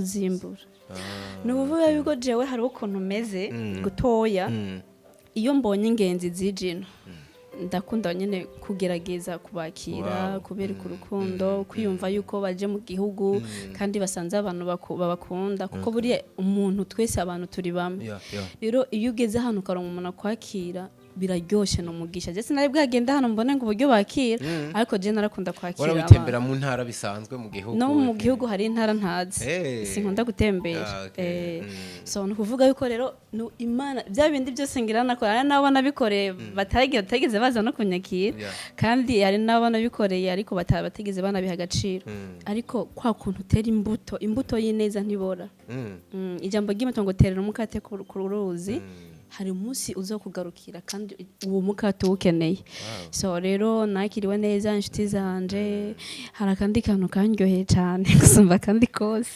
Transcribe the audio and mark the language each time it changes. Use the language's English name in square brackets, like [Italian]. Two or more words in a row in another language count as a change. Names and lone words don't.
[Rundi] zimbura no kuvuga yuko jewe hari ukuntu meze gutoya iyo mbonye ingenzi zijino ndakunda nyene kugerageza kubakira kubereka urukundo kwiyumva yuko baje mu gihugu kandi basanze abantu babakunda kuko buri umuntu twese abantu turi bamwe rero iyo ugeze hano ukaronka umuntu akwakira biraryoshe no mugisha je sinari bwagenda hano mbone ngo uburyo bakira ariko je narakunda kwakira abantu witembera mu ntara bisanzwe mu gihugu no mu gihugu hari intara ntazi sinkunda gutembera so no kuvuga yuko rero Imana bya bindi byose ngira nakora nabona bikoreye bategeze baza no kunyakira kandi hari nabona bikoreye ariko bategeze bana biha agaciro ariko kwa kuntu utera imbuto y'ineza ntibora ijambo ry'imbuto ngo terera umukate ku ruzi hari umunsi uzokugarukira kandi uwo mukate ukeneye so rero nakiriwe neza inshuti zanje hari kandi kantu kanyoheye cyane gusumba kandi kose